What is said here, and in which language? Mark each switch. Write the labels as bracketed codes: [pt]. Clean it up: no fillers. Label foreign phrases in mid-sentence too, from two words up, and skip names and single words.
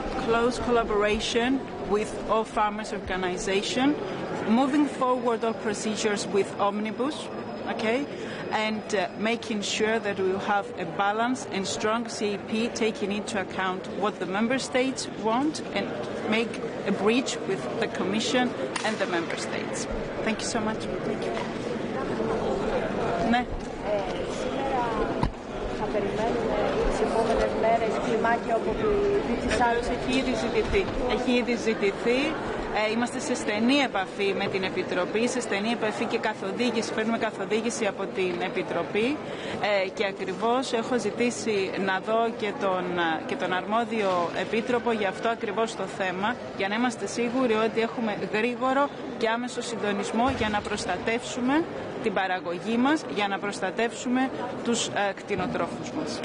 [en] Close collaboration with all farmers' organizations, moving forward all procedures with omnibus, okay, and making sure that we will have a balanced and strong CAP, taking into account what the member states want, and make a bridge with the Commission and the member states. Thank you so much. Thank you. [el] Έχει ήδη ζητηθεί. Είμαστε σε στενή επαφή με την Επιτροπή, σε στενή επαφή και καθοδήγηση, παίρνουμε καθοδήγηση από την Επιτροπή και ακριβώς έχω ζητήσει να δω και τον αρμόδιο Επίτροπο για αυτό ακριβώς το θέμα, για να είμαστε σίγουροι ότι έχουμε γρήγορο και άμεσο συντονισμό για να προστατεύσουμε την παραγωγή μας, για να προστατεύσουμε τους κτηνοτρόφους μας.